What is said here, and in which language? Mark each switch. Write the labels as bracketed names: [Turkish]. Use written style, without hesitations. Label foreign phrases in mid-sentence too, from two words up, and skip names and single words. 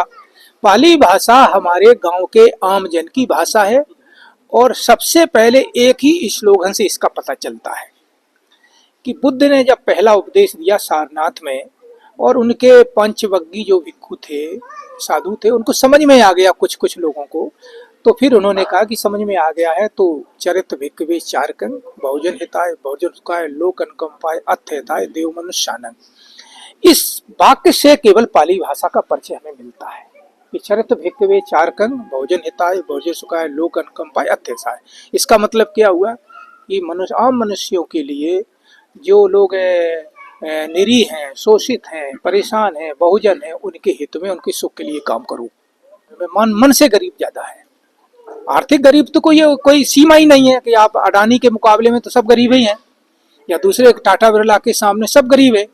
[Hindi] पाली भाषा हमारे गांव के आम जन की भाषा है, और सबसे पहले एक ही स्लोगन से इसका पता चलता है कि बुद्ध ने जब पहला उपदेश दिया सारनाथ में, और उनके पंचवग्गी जो भिक्षु थे, साधु थे, उनको समझ में आ गया कुछ कुछ लोगों को तो फिर उन्होंने कहा कि समझ में आ गया है तो [Pali] चरित भिक्खवे चारकं बहुजन हिताय बहुजन सुखाय लोक अनुकंपाय अथ हिताय देव मनुष्यानंग। [Hindi] इस वाक्य से केवल पाली भाषा का परिचय हमें मिलता है कि [Pali] चरित भिक्खवे चारकं बहुजन हिताय बहुजन सुखाय लोक अनुकंपाय अथ हिताय। [Hindi] इसका मतलब क्या हुआ कि मनुष्य आम मनुष्यों के लिए जो लोग निरीह हैं, शोषित हैं, परेशान हैं, बहुजन हैं, उनके हित में उनके सुख के लिए काम करूं। मन से गरीब ज्यादा है। आर्थिक गरीब तो कोई सीमा ही नहीं है कि आप अडानी के मुकाबले में तो सब गरीब ही हैं या दूसरे टाटा बिरला के सामने सब गरीब है।